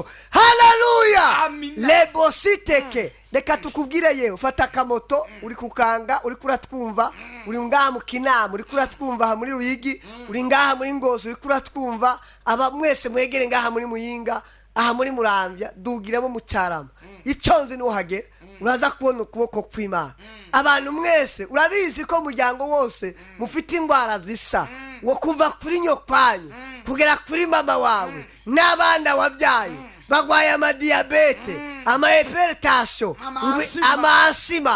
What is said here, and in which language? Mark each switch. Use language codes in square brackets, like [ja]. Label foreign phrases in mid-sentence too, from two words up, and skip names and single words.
[rn] Haleluya. Lebositeke. Reka tukubwire yewe, ufata akamoto, uri kukanga, uri kuratwumva, uri ngaha mu Kinama, uri kuratwumva aha muri Ruyigi, uri ngaha muri Ngozi, uri kuratwumva, aba mwese mwegere ngaha muri Muyinga, aha muri Muramvya, dugiramo mu Cyarama. Iconzi nuhagera uraza kubona ukuboko kw'Imana. Abantu mwese urabizi ko umuryango wose mufite indwara zisa, wo kuva kuri nyokwanyu kugera kuri mama wawe n'abana wabyaye bagwaye amadiyabete, amahypertension, amasima.